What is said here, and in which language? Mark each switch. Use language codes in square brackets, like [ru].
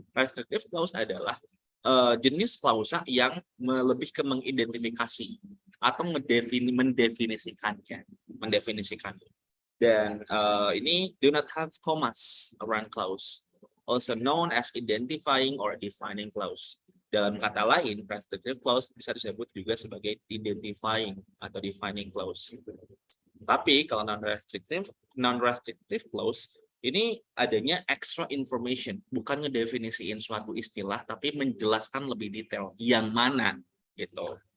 [id] Restrictive clause adalah jenis klausa yang lebih ke mengidentifikasi atau mendefinisikannya. Dan ini [en] do not have commas around clause, also known as identifying or defining clause. [id] Dalam kata lain, restrictive clause bisa disebut juga sebagai identifying atau defining clause. Tapi kalau non-restrictive clause ini adanya extra information, bukan ngedefinisiin suatu istilah, tapi menjelaskan lebih detail yang mana gitu.